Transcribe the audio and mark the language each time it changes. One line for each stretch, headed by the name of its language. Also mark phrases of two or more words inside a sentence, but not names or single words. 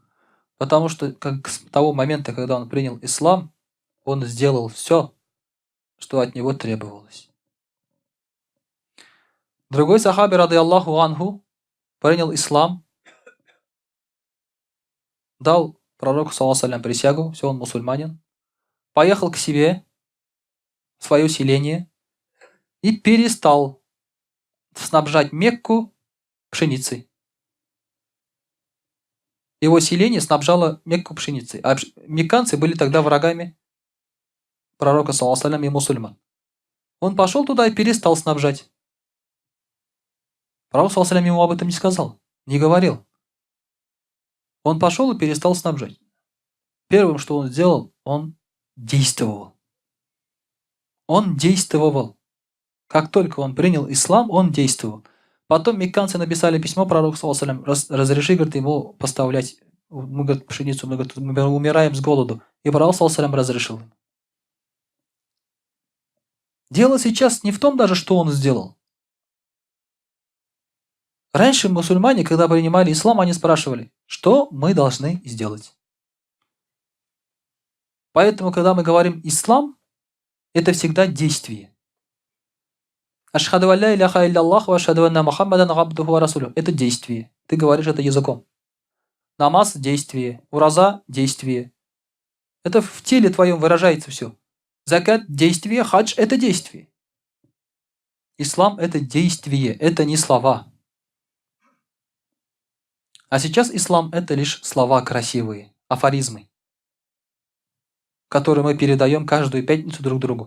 Russian: Потому что с того момента, когда он принял ислам, он сделал все, что от него требовалось. Другой сахаби,
Arabic: رضي الله عنه,
Russian: принял ислам, дал пророку,
Arabic: صلى الله عليه وسلم,
Russian: присягу, все, он мусульманин, поехал к себе, в свое селение, и перестал снабжать Мекку пшеницей. Его селение снабжало Мекку пшеницей. А мекканцы были тогда врагами пророка,
Arabic: صلى الله عليه وسلم,
Russian: и мусульман. Он пошел туда и перестал снабжать. Пророк,
Arabic: صلى الله عليه وسلم,
Russian: ему об этом не сказал, не говорил. Он пошел и перестал снабжать. Первым, что он сделал, он действовал. Он действовал. Как только он принял ислам, он действовал. Потом мекканцы написали письмо пророку,
Arabic: صلى الله عليه وسلم,
Russian: разреши, говорит, ему поставлять, мы, говорит, пшеницу, мы, говорит, мы умираем с голоду. И пророк,
Arabic: صلى الله عليه وسلم,
Russian: разрешил им. Дело сейчас не в том даже, что он сделал. Раньше мусульмане, когда принимали ислам, они спрашивали, что мы должны сделать. Поэтому, когда мы говорим ислам, это всегда действие.
Arabic: أشهد أن لا إله إلا الله وأشهد أن محمدا عبده ورسوله.
Russian: Это действие. Ты говоришь это языком. Намаз – действие. Ураза – действие. Это в теле твоем выражается все. Закат – действие, хадж – это действие. Ислам – это действие, это не слова. А сейчас ислам – это лишь слова красивые, афоризмы, которые мы передаем каждую пятницу друг другу.